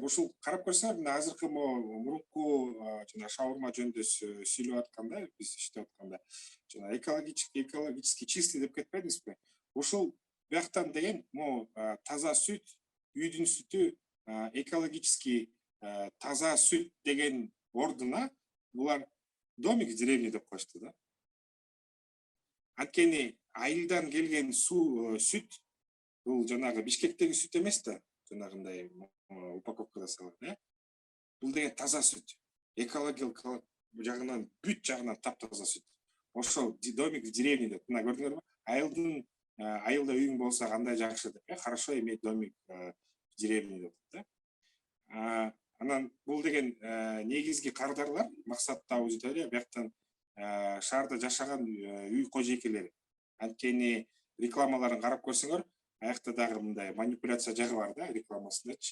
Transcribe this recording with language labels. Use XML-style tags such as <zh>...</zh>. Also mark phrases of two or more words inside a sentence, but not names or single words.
<ky>Ушул карап көрсөңөр, мына азыркы мурунку жана шаурма жөнүндө сүйлөп атканда, биз иштеп атканда, жана</ky> <ru>экологически чистый</ru> <ky>деп кетпедиңизби? Ушул бияктан деген таза сүт, үйдүн сүтү, экологически таза сүт деген ордуна булар</ky> <ru>домик в деревне</ru> <ky>деп коюшту да. Анткени айылдан келген сүт, бул жанагы Бишкектеги сүт эмес да, жанагындай упаковкада салат, бул деген таза сүт. Экологиялык жагынан, бүт жагынан таптаза сүт. Ошол</ky> <ru>домик в деревне</ru> <ky>деп, мына көрдүңөрбү? Айылда үйүң болсо кандай жакшы деп,</ky> <ru>хорошо иметь домик в деревне</ru> <ky>деп да. Анан бул деген негизги кардарлар, максаттуу аудитория, бияктан шаарда жашаган үй кожойкелери. Анткени рекламаларын карап көрсөңөр, аякта дагы мындай манипуляция жагы бар да, рекламасындачы.</ky>